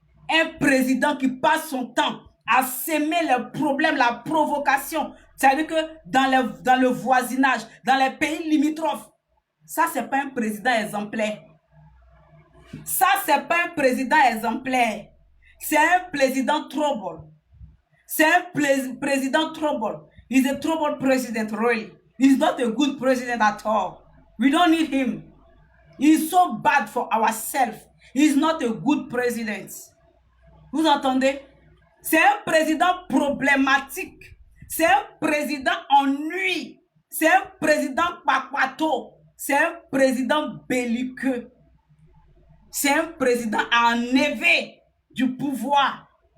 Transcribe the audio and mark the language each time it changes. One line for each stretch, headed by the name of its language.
French: Un président qui passe son temps à s'aimer les problèmes, la provocation C'est-à-dire que dans le voisinage, dans les pays limitrophes, ça, c'est pas un président exemplaire. Ça, c'est pas un président exemplaire. C'est un président trouble. C'est un président trouble.
English: He's a trouble president, really. He's not a good president at all. We don't need him. He's so bad for ourselves. He's not a good president.
French: Vous entendez? C'est un président problématique. C'est un président ennui. C'est un président paquato. C'est un président belliqueux. C'est un président enlevé du pouvoir.